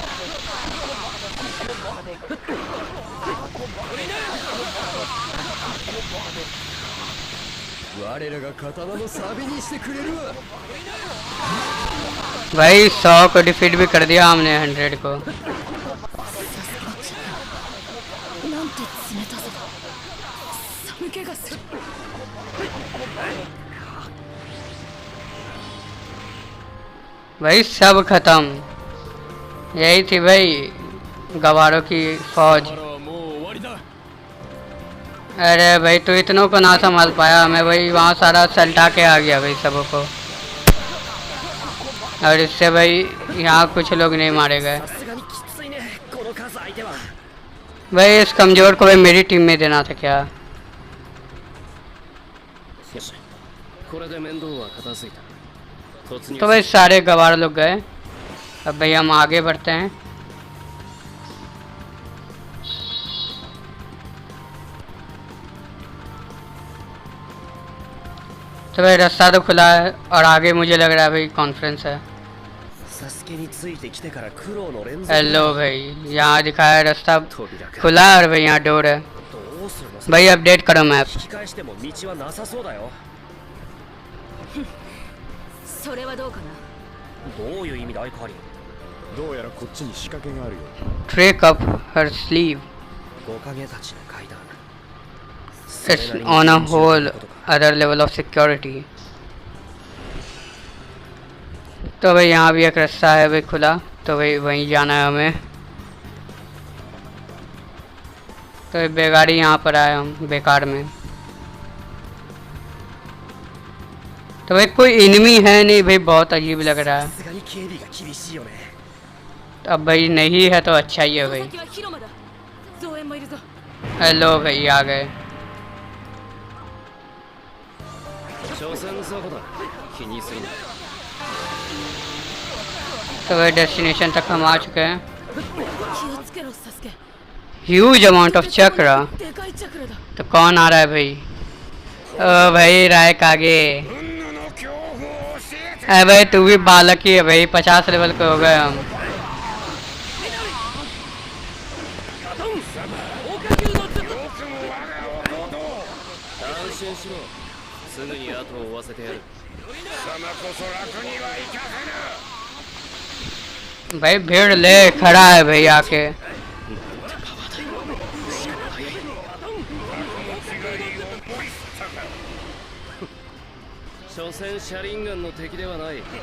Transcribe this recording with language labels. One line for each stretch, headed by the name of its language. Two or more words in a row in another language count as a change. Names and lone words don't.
Hindi: भाई 100 को डिफीट भी कर दिया हमने 100 को।
Japanese: なんて冷たさだ。寒気がする。
Hindi: भाई सब खत्म। यही थी भाई गवारों की फौज।
Japanese: はもう終わりだ
Hindi: अरे भाई तू इतनों को ना संभाल पाया, मैं भाई वहाँ सारा सल्टा के आ गया भाई सबों को। और इससे भाई यहाँ कुछ लोग नहीं मारे गए।
Japanese: さすがにきついねこの数相手は
Hindi: भाई इस कमजोर को भाई मेरी टीम में देना था क्या?
Japanese: よしこれで面倒は片付いた突入
Hindi: तो भाई सारे गवार लोग गए। अब भाई हम आगे बढ़ते हैं। तो भाई रास्ता तो खुला है और आगे मुझे लग रहा है भाई कॉन्फ्रेंस है।
Japanese: サスケについてきてから苦労の連続
Hindi: हेलो भाई यहाँ दिखाया है रास्ता
Japanese: 扉か
Hindi: खुला है और भाई यहाँ डोर है।
Japanese: どうするの
Hindi: भाई अपडेट करो मैप।
Japanese: 引き返しても道はなさそうだよそれはどうかな。どういう意味だアイカーリンどうやらこっちに仕掛けがあるよ
English: Trick up her sleeve।
Japanese: 5 影たちの階段
English: It's on a whole other level of security।
Hindi: तो भाई यहाँ भी एक रास्ता है भाई खुला, तो भाई वहीं जाना है हमें। तो ये बेगाड़ी यहाँ पर आए हम बेकार में। तो भाई कोई इनमी है नहीं भाई, बहुत अजीब लग रहा है।
Japanese: さすがに警備が厳しいよね
Hindi: तो अब भाई नहीं है तो अच्छा ही है
Japanese: この
Hindi: भाई।
Japanese: 先は広間だ。増援もいるぞ。
Hindi: हेलो भाई आ गए।
Japanese: 所詮そこだ気にするな
Hindi: तो भाई डेस्टिनेशन तक हम आ चुके हैं।
Japanese: 気をつけろサスケ。
English: huge amount of chakra.
Japanese: でかいチャクラだ。
Hindi: तो कौन आ रहा है भाई? ओ भाई रायक आगे। अरे भाई तू भी बालक ही है भाई, 50 लेवल के हो गए हम।
Japanese: 安心しろすぐに後を追わせてやる
Hindi: भाई भीड़ ले खड़ा है भाई आके।
Japanese: 所詮車輪ガンの敵ではない